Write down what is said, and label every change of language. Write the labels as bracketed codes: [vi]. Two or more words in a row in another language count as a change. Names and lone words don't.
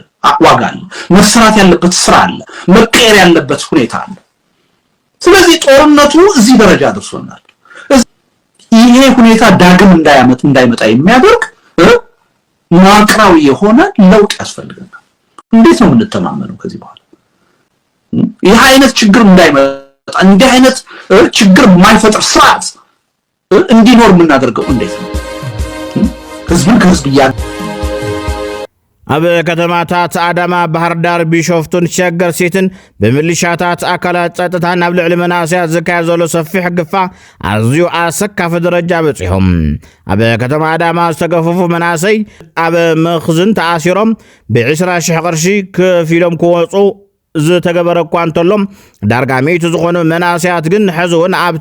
[am] መሰራት ያለበት ስራ አለ፣ መቀየር ያለበት ሁኔታ አለ። ስለዚህ ጦርነቱ እዚህ ደረጃ ደርሶናል። ይሄ ሁኔታ ዳግም እንዳይመጣ የሚያደርግ መዋቅራዊ የሆነ ለውጥ ያስፈልገናል። እንዴት ነው የምንተማመነው ከዚህ በኋላ? ይሄ አይነት ችግር እንዳይመጣ፣ እንዲህ አይነት ችግር የማይፈጥር ስርዓት እንዲኖር የምናደርገው እንዴት ነው? ህዝብን ከህዝብ [ti] ኣብ ከተማታት ኣዳማ ባህር ዳር ቢሾፍቱን ሸገር ሲቲን ብምልሻታት ኣካላት ጸጥታ ናብ ልዕሊ መናእሰያት ዝካየድ ዘሎ ሰፊሕ ግፋዕ ኣዝዩ ኣሰካፊ ደረጃ በፂሖም ኣብ ከተማ ኣዳማ ዝተገፈፉ መናእሰይ ኣብ መኽዝን ተኣሲሮም ብ20,000 ቅርሺ ከፊሎም ክወፁ ዝተገበረ እኳ እንተሎም ዳርጋ ሚእቲ ዝኾኑ መናእሰያት ግን ሕዚ እውን ኣብቲ